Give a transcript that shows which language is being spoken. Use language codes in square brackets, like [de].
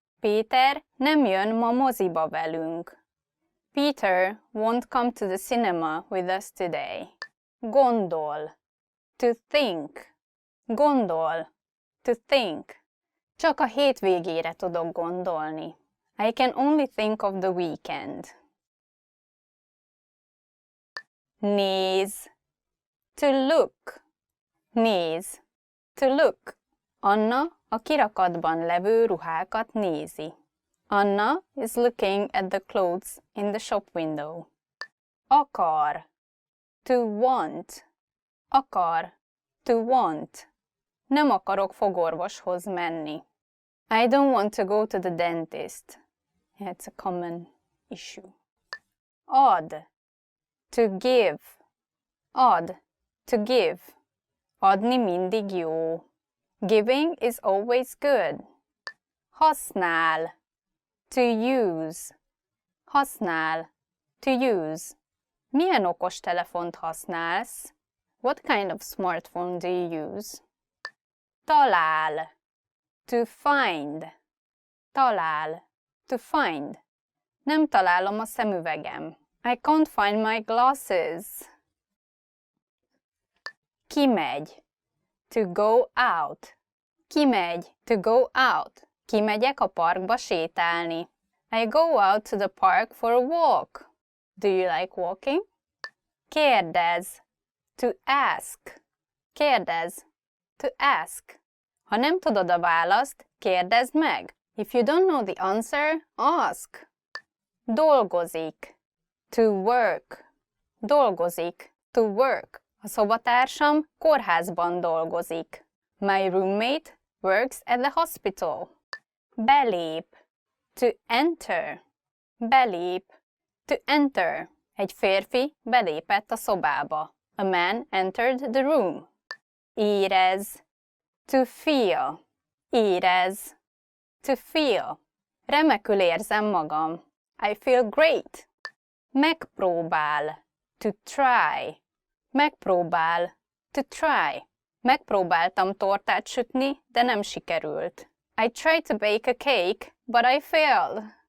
[hu] Péter nem jön ma moziba velünk. [en] Peter won't come to the cinema with us today. [hu] Gondol. [en] To think. Gondol. To think. [hu] Csak a hétvégére tudok gondolni. [en] I can only think of the weekend. [hu] Néz. [en] To look. Néz. To look. [hu] Anna a kirakatban levő ruhákat nézi. [en] Anna is looking at the clothes in the shop window. [hu] Akar. [en] To want. Akar. To want. [hu] Nem akarok fogorvoshoz menni. [en] I don't want to go to the dentist. Yeah, it's a common issue. [hu] Ad. [en] To give. Ad. To give. [hu] Adni mindig jó. [en] Giving is always good. [hu] Használ. [en] To use. Használ. To use. [hu] Milyen okostelefont használsz? [en] What kind of smartphone do you use? [hu] Talál. [en] To find. Talál. To find. [hu] Nem találom a szemüvegem. [en] I can't find my glasses. [hu] Kimegy. [en] To go out. Kimegy. To go out. [hu] Kimegyek a parkba sétálni. [en] I go out to the park for a walk. Do you like walking? [hu] Kérdez. [en] To ask. Kérdez. To ask. [hu] Ha nem tudod a választ, kérdezd meg. [en] If you don't know the answer, ask. [hu] Dolgozik. [en] To work. Dolgozik. To work. [hu] A szobatársam kórházban dolgozik. [en] My roommate works at the hospital. [hu] Belép. [en] To enter. Belép. To enter. [hu] Egy férfi belépett a szobába. [en] A man entered the room. [hu] Érez. [en] To feel. [hu] Érez. [en] To feel. [hu] Remekül érzem magam. [en] I feel great. [hu] Megpróbál. [en] To try. Megpróbál. To try. [hu] Megpróbáltam tortát sütni, de nem sikerült. [en] I tried to bake a cake, but I failed.